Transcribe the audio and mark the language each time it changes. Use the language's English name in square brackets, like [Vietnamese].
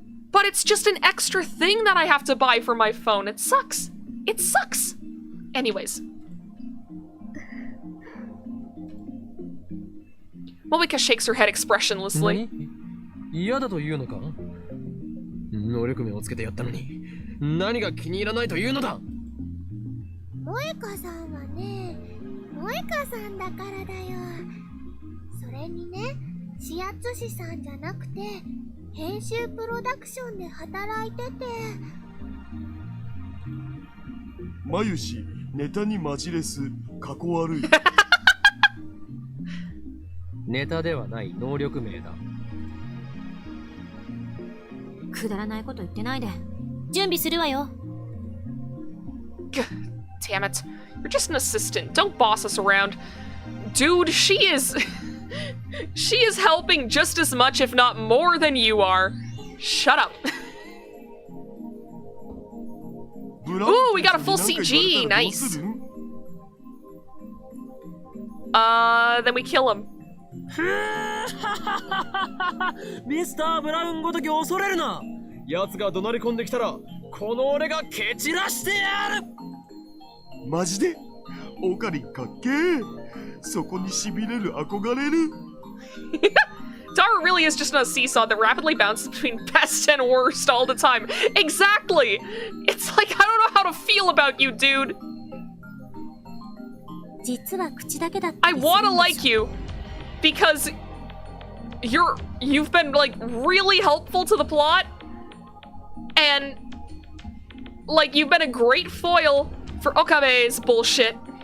[English] But it's just an extra thing that I have to buy for my phone. It sucks. It sucks. Anyways. Moika shakes her head expressionlessly. [Japanese] 嫌だというのか？能力名をつけてやったのに何が気に入らないというのだ？萌香さんはね、萌香さんだからだよ。それにね、指圧師さんじゃなくて編集プロダクションで働いてて。まゆし、ネタにマジレス、かこ悪い。ネタではない能力名だ。くだらないこと言ってないで。準備するわよ。 [English] Damn it. You're just an assistant. Don't boss us around. Dude, she is... she is helping just as much, if not more, than you are. Shut up. Ooh, we got a full CG. Nice. Then we kill him. [Japanese] ミスター・ブラウンごとき恐れるな。奴が怒鳴り込んできたらこの俺が蹴散らしてやる。マジでオカリンかっけー。そこにしびれる憧れる。 [English] Tara really is just on a seesaw that rapidly bounces between best and worst all the time. Exactly! It's like, I don't know how to feel about you, dude. [Japanese] 実は口だけだった [English] I [Japanese] りするんでしょ [English] wanna like you because you've been like really helpful to the plot and like you've been a great foil for Okabe's bullshit.